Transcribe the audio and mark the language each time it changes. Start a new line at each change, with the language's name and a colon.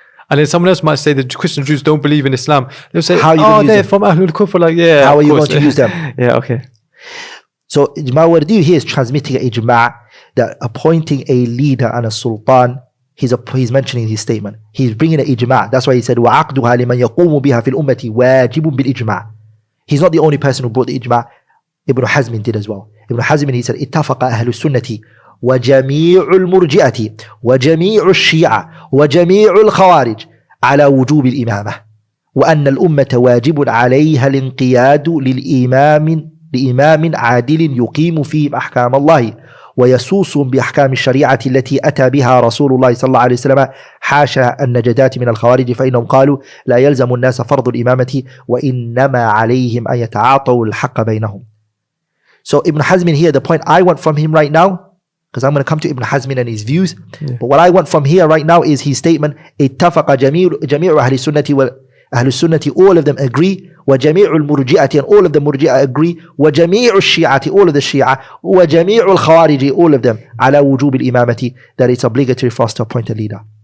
English: And then someone else might say the Christian Jews don't believe in Islam. They'll say, they're from Ahlul Kufr. Like, yeah. How are you going to use them? Yeah, okay. So Mawardi here is transmitting an ijma' that appointing a leader and a sultan, he's mentioning his statement. He's bringing an ijma'. That's why he said,
Arabic: وَعَقْدُهَا لِمَنْ يَقُومُ بِهَا فِي الْأُمَّةِ وَاجِبٌ بِالْإِجْمَاعِ.
English: He's not the only person who brought the ijma'. Ibn Hazm did as well. Ibn Hazm, he said,
Arabic: اتفق أهل السنة وجميع المرجئة وجميع الشيعة وجميع الخوارج على وجوب الإمامة وأن الأمة واجب عليها الانقياد لإمام عادل يقيم فيهم أحكام الله ويسوس بأحكام الشريعة التي أتى بها رسول الله صلى الله عليه وسلم حاشا النجدات من الخوارج فإنهم قالوا لا يلزم الناس فرض الإمامة وإنما عليهم أن يتعاطوا الحق بينهم.
English: So Ibn Hazm here, the point I want from him right now, because I'm going to come to Ibn Hazm and his views, but what I want from here right now is his statement,
Arabic: اتفق جميع أهل السنة وأهل السنة,
English: all of them agree,
Arabic: وجميع المرجئة,
English: and all of the murji'ah agree,
Arabic: وجميع الشيعة,
English: all of the Shia,
Arabic: وجميع الخوارج,
English: all of them,
Arabic: على وجوب الإمامة,
English: that it's obligatory for us to appoint a leader.